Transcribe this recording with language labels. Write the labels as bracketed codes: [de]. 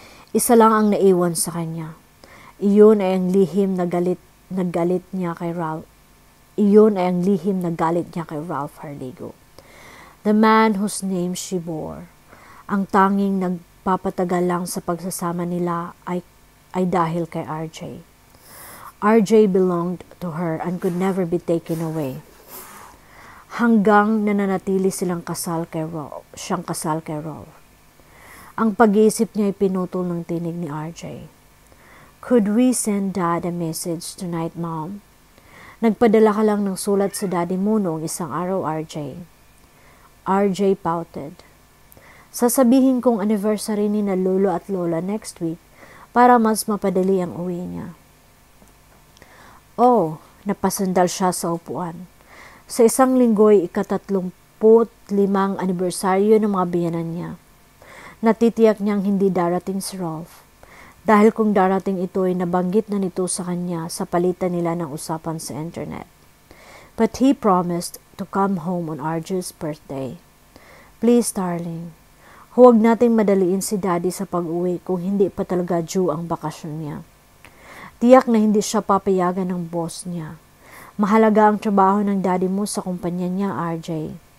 [tl] Isa lang ang naiwan sa kanya. Iyon ay ang lihim na galit niya kay Ralph. Iyon ay ang lihim na galit niya kay Ralph Harlego, [en] the man whose name she bore. [tl] Ang tanging nagpapatagal lang sa pagsasama nila ay dahil kay RJ. [en] RJ belonged to her and could never be taken away. [tl] Hanggang nananatili siyang kasal kay Rolf. Ang pag-iisip niya ay pinutol ng tinig ni RJ. [en] Could we send Dad a message tonight, Mom? [tl] Nagpadala ka lang ng sulat sa daddy mo noong isang araw, RJ. [en] RJ pouted. [tl] Sasabihin kong anniversary ni na lolo at lola [en] next week [tl] para mas mapadali ang uwi niya. Oh, napasandal siya sa upuan. Sa isang linggo'y ika-35 anibersaryo ng mga biyanan niya. Natitiyak niyang hindi darating si Rolf. Dahil kung darating ito ay nabanggit na nito sa kanya sa palitan nila ng usapan sa internet. [en] But he promised to come home on RJ's birthday. Please, darling. [tl] Huwag nating madaliin si Daddy sa pag-uwi kung hindi pa talaga due ang bakasyon niya. Tiyak na hindi siya papayagan ng boss niya. Mahalaga ang trabaho ng Daddy mo sa kumpanya niya, RJ.